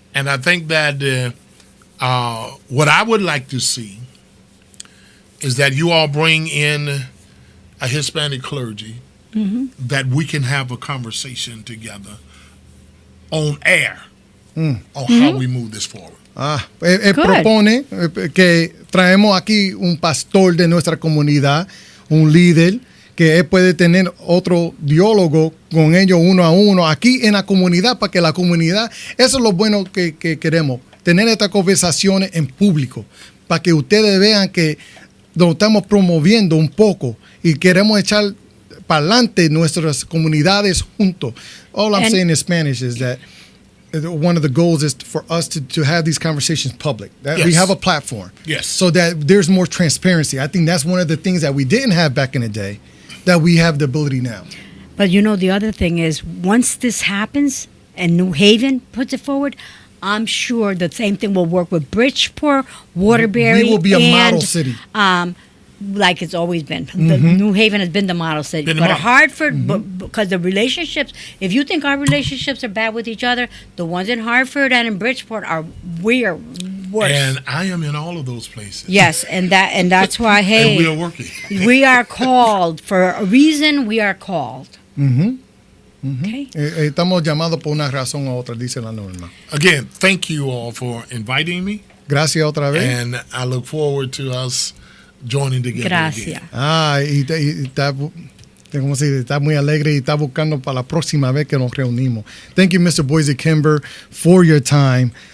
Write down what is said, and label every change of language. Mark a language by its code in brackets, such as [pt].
[en] And I think that what I would like to see is that you all bring in a Hispanic clergy that we can have a conversation together on air on how we move this forward. [es] Él propone que traemos aquí un pastor de nuestra comunidad, un líder, que él puede tener otro diálogo con ellos uno a uno aquí en la comunidad, para que la comunidad, eso es lo bueno que queremos, tener estas conversaciones en público, para que ustedes vean que lo estamos promoviendo un poco y queremos echar para adelante nuestras comunidades juntos. [en] All I'm saying in Spanish is that one of the goals is for us to have these conversations public. That we have a platform. Yes. So that there's more transparency. I think that's one of the things that we didn't have back in the day that we have the ability now. But the other thing is, once this happens and New Haven puts it forward, I'm sure the same thing will work with Bridgeport, Waterbury. We will be a model city. Like it's always been. New Haven has been the model city. But Hartford, because the relationships, if you think our relationships are bad with each other, the ones in Hartford and in Bridgeport are worse. And I am in all of those places. Yes, and that's why, hey, and we are working. We are called for a reason. We are called. Okay. [es] Estamos llamados por una razón u otra, dice la Norma. [en] Again, thank you all for inviting me. [es] Gracias otra vez. [en] And I look forward to us joining together. [es] Gracias. [en] Again. [es] Está muy alegre y está buscando para la próxima vez que nos reunimos. [en] Thank you, Mr. Boise Kimber, for your time.